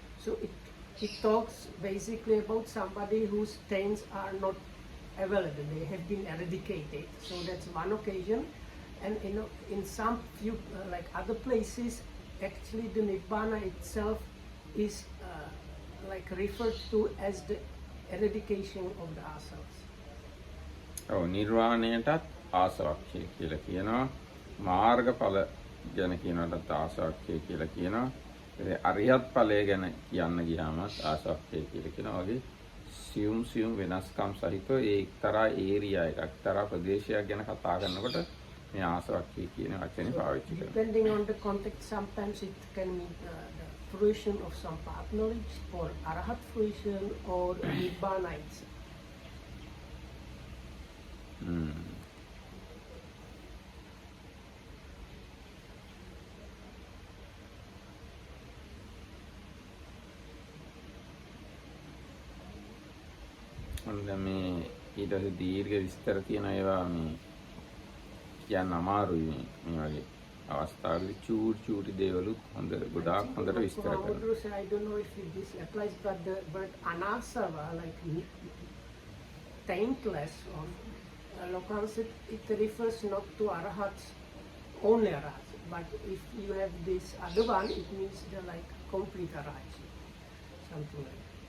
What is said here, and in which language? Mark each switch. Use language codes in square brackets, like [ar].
[en] So it talks basically about somebody whose taints are not available, they have been eradicated. So that's one occasion. And in some few other places, actually the nibbana itself is referred to as the eradication of the asavas. [si] ඔව් නිර්වාණයටත් ආසවක්ඛය කියලා කියනවා. මාර්ගඵල ගැන කියනකොටත් ආසවක්ඛය කියලා කියනවා. අරියත් ඵලය ගැන කියන්න ගියාම ආසවක්ඛය කියලා කියනවා. වගේ සියුම් වෙනස්කම් සහිතව ඒ එක්තරා ඒරියා එකක් එක්තරා ප්‍රදේශයක් ගැන කතා කරනකොට මේ ආසවක්ඛය කියන වචනේ පාවිච්චි කරනවා. [en] Depending on the context, sometimes it can mean the fruition of some path knowledge or arahat fruition or nibbana itself. [si] මේ ඊට පස්සේ දීර්ඝ විස්තර තියෙන ඒවා මේ කියන්න අමාරුයි මේ වගේ අවස්ථාවලදී චූටි දේවලුත් හොඳ ගොඩාක් හොඳට විස්තර කරනවා. [en] I don't know if this applies, but the word anasava, taintless or lokans, it refers not to arahats, only arahats, but if you have this other one, it means the complete arahats, something like that.